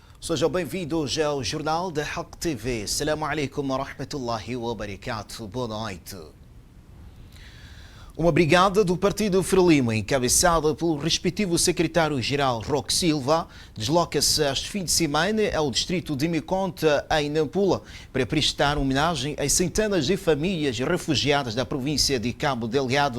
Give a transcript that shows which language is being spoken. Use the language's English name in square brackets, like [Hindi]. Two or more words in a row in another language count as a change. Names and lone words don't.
[Portuguese] Sejam bem-vindos ao Jornal da Haq TV. [Arabic] السلام عليكم ورحمة الله وبركاته. [Portuguese] Boa noite. Uma brigada do Partido Frelimo, encabeçada pelo respectivo secretário-geral Roque Silva, desloca-se este fim de semana ao distrito de Miconta, em Nampula, para prestar homenagem às centenas de famílias refugiadas da província de Cabo Delgado.